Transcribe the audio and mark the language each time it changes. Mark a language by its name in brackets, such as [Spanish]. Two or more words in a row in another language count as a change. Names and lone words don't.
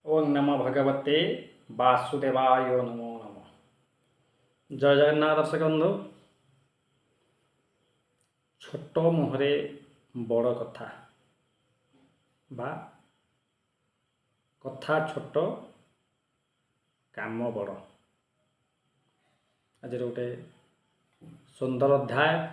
[Sanskrit] ओं नमो भगवते वासुदेवाय नमो नमः। [Odia] ଜୟ ଜଗନ୍ନାଥ ଦର୍ଶକ ବନ୍ଧୁ। ଛୋଟ ମୁହଁରେ ବଡ଼ କଥା ବା କଥା ଛୋଟ କାମ ବଡ଼। ଆଜି ଗୋଟେ ସୁନ୍ଦର ଅଧ୍ୟାୟ।